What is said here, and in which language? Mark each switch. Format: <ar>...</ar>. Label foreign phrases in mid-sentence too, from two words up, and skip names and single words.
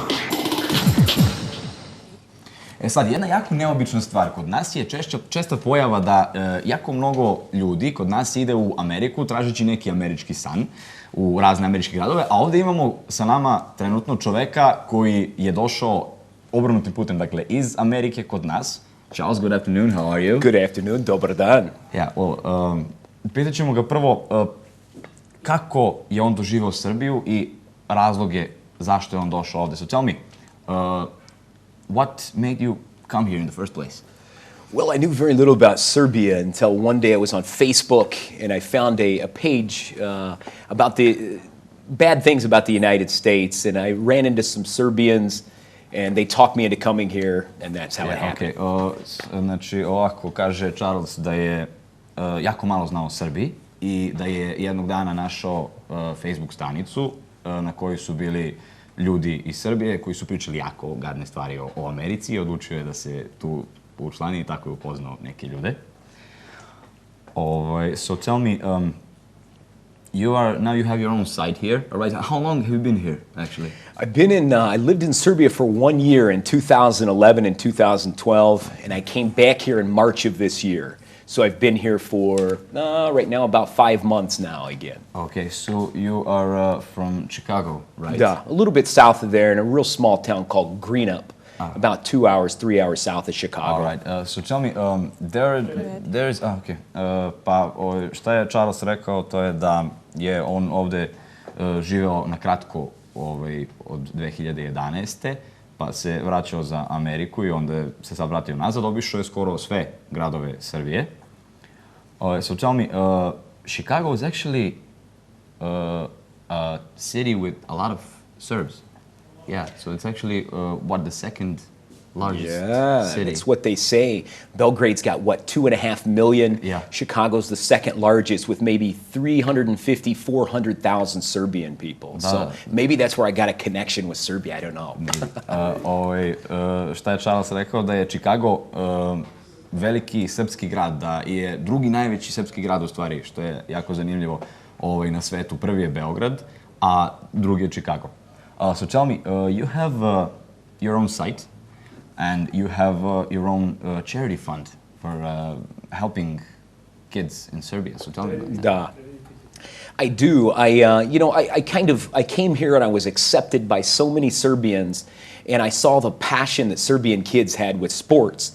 <sr>Sad, jedna jako neobična stvar. Kod nas je česta pojava da jako mnogo ljudi kod nas ide u Ameriku tražeći neki američki san u razne američke gradove, a ovdje imamo sa nama trenutno čoveka koji je došao obrnutim putem, dakle, iz Amerike kod nas.</sr> <en>Charles, good afternoon, how are you? Good afternoon,</en> <sr>dobar dan. Pitat ćemo ga prvo kako je on doživao Srbiju i razloge zašto je on došao ovdje.</sr> <en>So tell me, what made you come here in the first place? Well, I knew very little about Serbia until one day I was on Facebook and I found a page about the bad things about the United States, and I ran into some Serbians and they talked me into coming here, and that's how it happened.</en> <sr>Znači, ovako kaže Charles da je jako malo znao o Srbiji i da je jednog dana našao Facebook stranicu na kojoj su bili ljudi iz Srbije koji su pričali jako gadne stvari o Americi i odlučio je da se tu učlani i tako je upoznao neke ljude.</sr> <en>So tell me, now you have your own site here, right? How long have you been here, actually? I lived in Serbia for 1 year in 2011 and 2012, and I came back here in March of this year. So I've been here for, right now, about 5 months now again. Okay, so you are from Chicago, right? Yeah, a little bit south of there in a real small town called Greenup, about 2 hours, 3 hours south of Chicago. All right, so tell me,</en> <sr>šta je Charles rekao, to je da je on ovde živeo na kratko od 2011. Pa se vraćao za Ameriku i onda se sad vratio nazad, obišao je skoro sve gradove Srbije.</sr> <en>So tell me, Chicago is actually a city with a lot of Serbs. Yeah, so it's actually the second largest city. That's what they say. Belgrade's got, 2.5 million? Yeah. Chicago's the second largest with maybe 350, 400,000 Serbian people. So maybe that's where I got a connection with Serbia, I don't know.</en> <sr>Šta je Charles rekao? Da je Chicago veliki srpski grad, da je drugi najveći srpski grad u stvari, što je jako zanimljivo na svetu. Prvi je Beograd, a drugi je Chicago.</sr> <en>So tell me, you have your own site, and you have your own charity fund for helping kids in Serbia. So tell me about that. I do. I came here and I was accepted by so many Serbians, and I saw the passion that Serbian kids had with sports.</en>